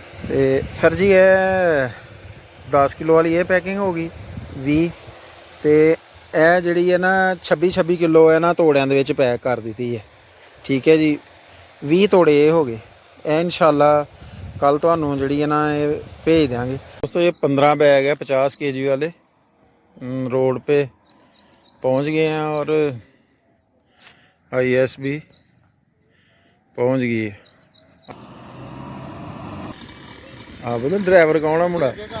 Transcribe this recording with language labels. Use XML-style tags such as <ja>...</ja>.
<hi>तो सर जी है 10 किलो वाली ये पैकिंग होगी 20, तो यह जी है ना 26 किलो है ना तोड़ियां पैक कर दी है, ठीक है जी। 20 तोड़े ये हो गए, इंशाल्लाह</hi> <pa>ਕੱਲ ਤੁਹਾਨੂੰ ਜਿਹੜੀ ਹੈ ਨਾ ਇਹ ਭੇਜ ਦਿਆਂਗੇ ਦੋस्तों।</pa> <hi>ये 15 बैग है 50 kg वाले। रोड पे पहुंच गए हैं और IS भी पहुंच गई है। हाँ बोलो ड्राइवर कौन है मुंडा?</hi>